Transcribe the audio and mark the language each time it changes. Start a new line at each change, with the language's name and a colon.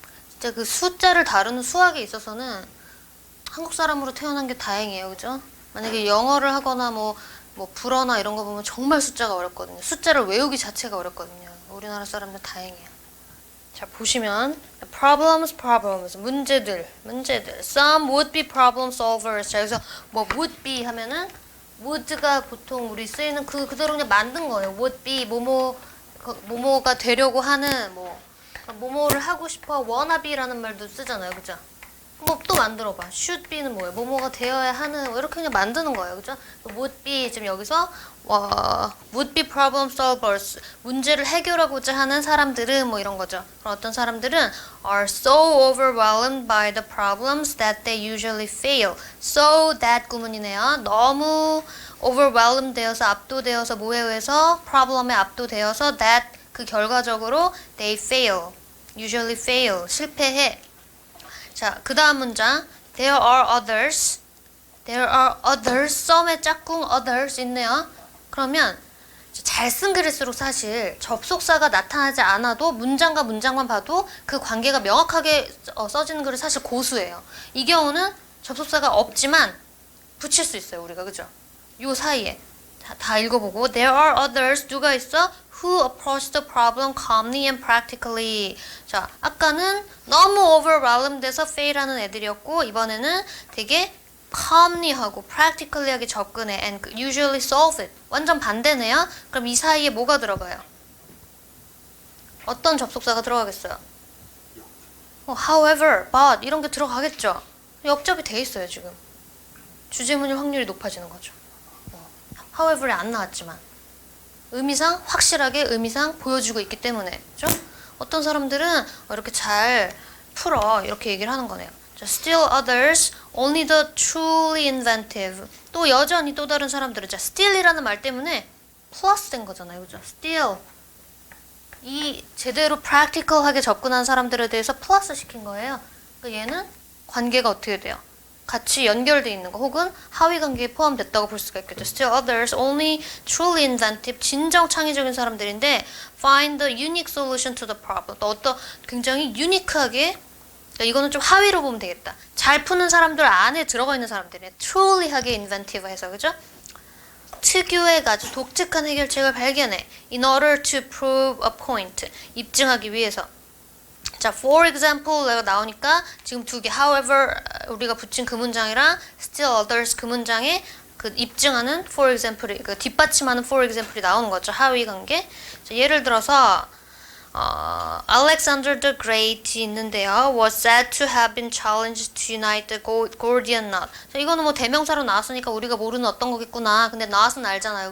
Korean: 진짜 그 숫자를 다루는 수학에 있어서는 한국 사람으로 태어난 게 다행이에요, 그죠? 만약에 영어를 하거나 뭐 뭐 불어나 이런 거 보면 정말 숫자가 어렵거든요. 숫자를 외우기 자체가 어렵거든요. 우리나라 사람들 다행이에요. 자, 보시면
English: problems 문제들 some would be problem solvers.
Korean: 자, 여기서 뭐 would be 하면은 would가 보통 우리 쓰이는 그대로 그냥 만든 거예요. would be 뭐뭐가 되려고 하는 뭐뭐를 하고 싶어 wanna be라는 말도 쓰잖아요. 그죠? 뭐 또 만들어 봐. should be는 뭐예요? 뭐뭐가 되어야 하는 뭐 이렇게 그냥 만드는 거예요. 그죠? would be 지금 여기서
English: would be problem solvers
Korean: 문제를 해결하고자 하는 사람들은 뭐 이런 거죠. 그럼 어떤 사람들은
English: are so overwhelmed by the problems that they usually fail.
Korean: so that 구문이네요. 너무 overwhelmed 되어서 압도되어서 뭐에 의해서 problem에 압도되어서 that 그 결과적으로 they fail.
English: usually fail.
Korean: 실패해. 자, 그 다음 문장
English: there are others
Korean: some의 짝꿍 others 있네요. 그러면 잘 쓴 글일수록 사실 접속사가 나타나지 않아도 문장과 문장만 봐도 그 관계가 명확하게 써지는 글은 사실 고수예요. 이 경우는 접속사가 없지만 붙일 수 있어요. 우리가 그죠? 요 사이에 다 읽어보고
English: there are others
Korean: 누가 있어?
English: who approach the problem calmly and practically.
Korean: 자, 아까는 너무 overwhelmed 돼서 fail하는 애들이었고 이번에는 되게 calmly 하고 practically 하게 접근해
English: and usually solve it.
Korean: 완전 반대네요. 그럼 이 사이에 뭐가 들어가요? 어떤 접속사가 들어가겠어요? however, but 이런 게 들어가겠죠. 역접이 돼 있어요 지금. 주제문일 확률이 높아지는 거죠. however이 안 나왔지만 의미상 확실하게 의미상 보여주고 있기 때문에 그죠? 어떤 사람들은 이렇게 잘 풀어 이렇게 얘기를 하는 거네요.
English: Still others, only the truly inventive.
Korean: 또 여전히 또 다른 사람들은 still이라는 말 때문에 플러스 된 거잖아요. 그죠? Still 이 제대로 practical하게 접근한 사람들에 대해서 플러스 시킨 거예요. 그러니까 얘는 관계가 어떻게 돼요? 같이 연결돼 있는 거 혹은 하위 관계에 포함됐다고 볼 수가 있겠죠.
English: Still others, only truly inventive,
Korean: 진정 창의적인 사람들인데
English: find the unique solution to the problem.
Korean: 또 어떤 굉장히 유니크하게 이거는 좀 하위로 보면 되겠다. 잘 푸는 사람들 안에 들어가 있는 사람들이에요. truly하게 inventive 해서 그죠? 특유의 아주 독특한 해결책을 발견해.
English: In order to prove a point.
Korean: 입증하기 위해서. 자, for example가 나오니까 지금 두 개 however 우리가 붙인 그 문장이랑 still others 그 문장에 그 입증하는 for example이 그 뒷받침하는 for example이 나오는 거죠. 하위 관계. 자, 예를 들어서 Alexander the Great 있는데요.
English: was said to have been challenged to unite the Gordian knot.
Korean: 자, 이거는 뭐 대명사로 나왔으니까 우리가 모르는 어떤 거겠구나. 근데 knot은 알잖아요.